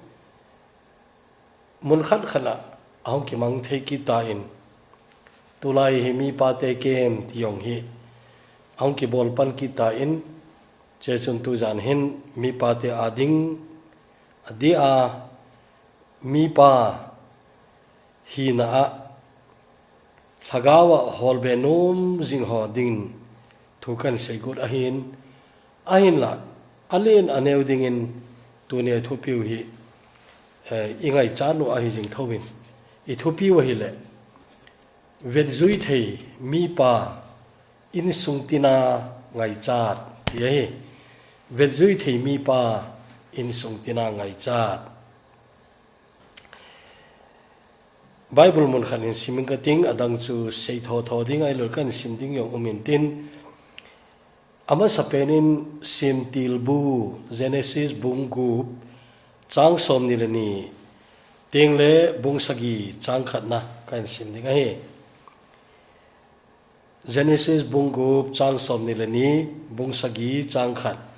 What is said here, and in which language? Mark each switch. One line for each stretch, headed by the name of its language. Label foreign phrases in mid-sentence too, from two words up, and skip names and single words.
Thado Chin: mun khat khana ahong ki mang the ki ta in tulai hi mi pa te kem tiong hi ahong ki bol pan ki ta in che chun tu jan hin mi pa te ading adia mi pa hi na a thagawa hol be nom jing ho ding thu kan sei gut ahin la alen aneu ding in tu ne thu piu hi ingai chanu a hi jing thowin I thu piu hi le vet zui thei mi pa in sung tina ngai chat ye vet zui thei mi pa in sung tina ngai chat Bible mun khan in siming ka ting adang chu sei tho ding ai lor kan sim ding yong umin tin ama sapenin sim tilbu Genesis bungu chang som ni le ni ting le bung sagi chang khat na kan sim ding ai Genesis bungu chang som ni le ni bung sagi chang khat